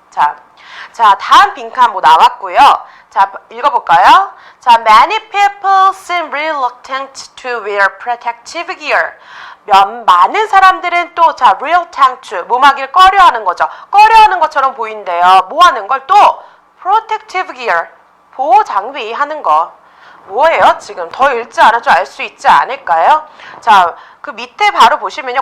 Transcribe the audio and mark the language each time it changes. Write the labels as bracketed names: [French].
[Korean] 자, 다음 빈칸 뭐 나왔고요. 자, 읽어볼까요? [English] 자, many people seem reluctant to wear protective gear. [Korean] 많은 사람들은 또 자, reluctant to 뭐 하길 꺼려하는 거죠. 꺼려하는 것처럼 보인대요. 뭐 하는 걸 또 [English] protective gear, [Korean] 보호 장비 하는 거. 뭐예요? 지금 더 읽지 않아도 알 수 있지 않을까요? 자, 그 밑에 바로 보시면요.